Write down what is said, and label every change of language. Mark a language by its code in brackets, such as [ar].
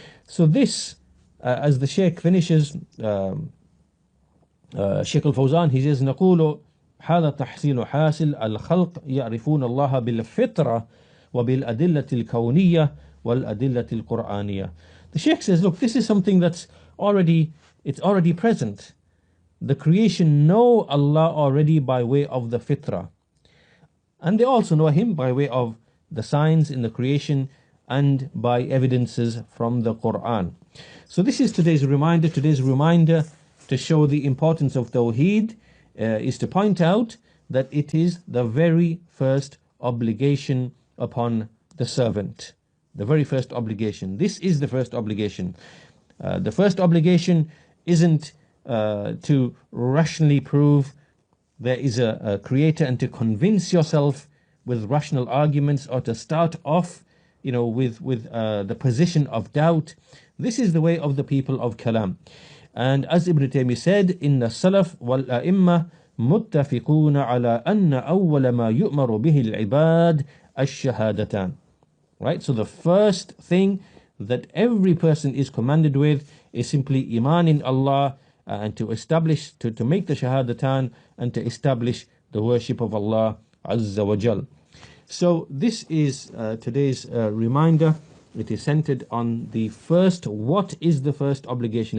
[en] So this, as the Shaykh finishes, Shaykh al-Fawzan, he says, [ar] نقول هذا تحصيل حاصل الخلق يعرفون الله بالفطرة وبالأدلة الكونية والأدلة القرآنية. [en] The Shaykh says, look, this is something that's already present. The creation know Allah already by way of the fitrah, and they also know Him by way of the signs in the creation and by evidences from the Quran. So this is today's reminder. Today's reminder to show the importance of Tawheed is to point out that it is the very first obligation upon the servant. The very first obligation. This is the first obligation. The first obligation isn't to rationally prove there is a creator and to convince yourself with rational arguments, or to start off with the position of doubt. This is the way of the people of Kalam. And as Ibn Taymiyyah said, [ar] إن السلف والأئمة متفقون على أن أول ما يؤمر به العباد الشهادتان. [en] Right? So the first thing that every person is commanded with is simply iman in Allah, and to establish, to make the shahadatan, and to establish the worship of Allah Azza wa Jal. So this is today's reminder. It is centered on the first, what is the first obligation?